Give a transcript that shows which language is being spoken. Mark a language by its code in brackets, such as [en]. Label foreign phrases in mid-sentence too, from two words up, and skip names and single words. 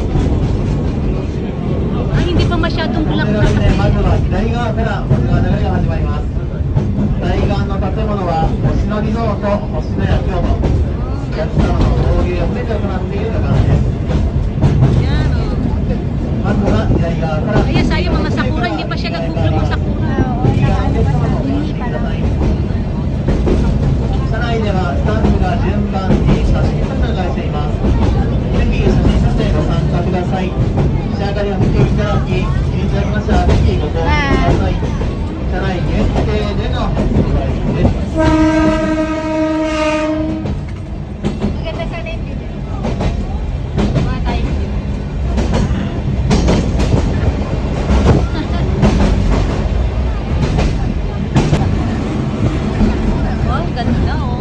[tl] Ay, hindi pa masyadong bulak na. [ja] まずは左側から星の流れが始まります。左側の建物は星野リゾート、星野や京都、お客様の交流を全て行っている旅館です。 [tl] Yan o. [ja] まずは左側から [tl] Ayan, sayang mga sakura. Hindi pa siya nag-google ng sakura. Oo, nakaano pa sa hindi pa lang. [ja] 車内ではスタッフが順番に写真撮影しています。ぜひ写真撮影ご参加ください。仕上がりを見ていただき、気に入っていただきましたらぜひご購入ください。車内限定でのお祝いです。 [tl] Maganda sana yung video. Mga tayo. Oh, ganda oh.